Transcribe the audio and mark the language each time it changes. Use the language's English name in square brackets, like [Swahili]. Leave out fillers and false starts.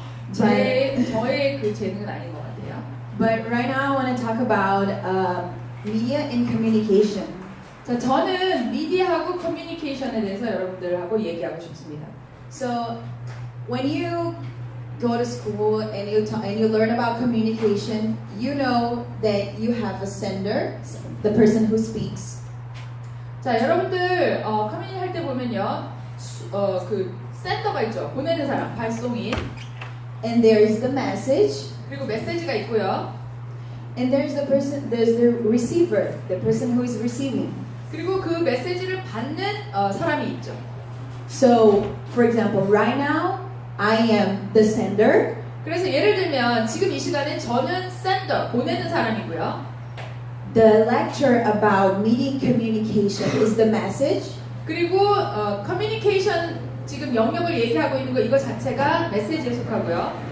[Korean] 저의 그 재능은 아닌 것 같아요. [English] But right now I want to talk about media and communication. [Korean] 자, 저는 미디어하고 커뮤니케이션에 대해서 여러분들하고 얘기하고 싶습니다. [English] So when you go to school and you learn about communication, you know that you have a sender, the person who speaks. [Korean] 자, 여러분들 커뮤니티 할 때 보면요, 그 센터가 있죠. 보내는 사람, 발송인. [English] And there is the message. [Korean] 그리고 메시지가 있고요. [English] And there's the receiver, the person who is receiving. [Korean] 그리고 그 메시지를 받는 사람이 있죠. [English] So, for example, right now I am the sender. [Korean] 그래서 예를 들면 지금 이 시간에 저는 센터, 보내는 사람이고요. [English] The lecture about media communication is the message. [Korean] 그리고 커뮤니케이션 지금 영역을 얘기하고 있는 거 이거 자체가 메시지에 속하고요.